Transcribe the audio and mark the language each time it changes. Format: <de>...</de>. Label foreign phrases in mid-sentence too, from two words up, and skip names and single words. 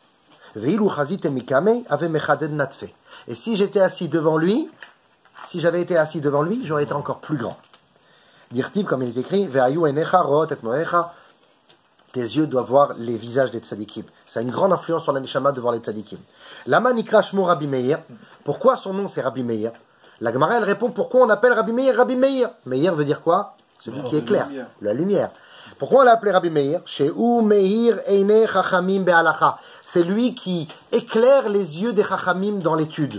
<fr>Et si j'étais assis devant lui, si j'avais été assis devant lui, j'aurais été encore plus grand. Dire-t-il, comme il est écrit, tes yeux doivent voir les visages des tzadikim. Ça a une grande influence sur la neshama de voir les tzadikim.</fr> <he>למה נקרא שמו רבי מאיר.</he> <fr>Pourquoi son nom c'est Rabbi Meir? La Gemara elle répond pourquoi on appelle Rabbi Meir Rabbi Meir. Meir veut dire quoi? Celui qui éclaire, la lumière. Pourquoi on l'a appelé Rabbi Meir?</fr> <he>שהוא מאיר עיני חכמים בהלכה.</he> <fr>C'est lui qui éclaire les yeux des Chachamim dans l'étude.</fr>